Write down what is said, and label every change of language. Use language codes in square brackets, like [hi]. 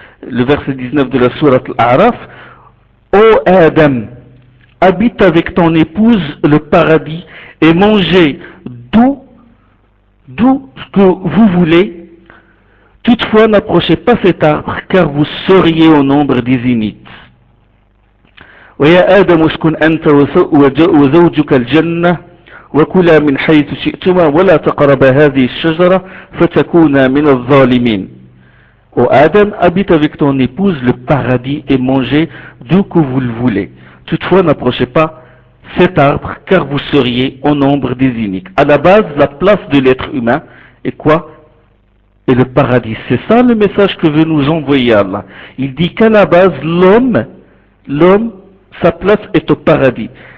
[fr] le verset 19 de la sourate Al-A'raf, ô Adam, habite avec ton épouse le paradis et mangez d'où ce que vous voulez. Toutefois, n'approchez pas cet arbre, car vous seriez au nombre des inites. [ar] ويا آدم اسكن أنت وزوجك الجنة وكلا من حيث شئتما ولا تقربا هذه الشجرة فتكونا من الظالمين. [fr] Ô Adam, habite avec ton épouse le paradis et mangez d'où que vous le voulez. Toutefois, n'approchez pas cet arbre, car vous seriez au nombre des iniques. À la base, la place de l'être humain est quoi? Et le paradis. C'est ça le message que veut nous envoyer Allah. Il dit qu'à la base, l'homme, sa place est au paradis.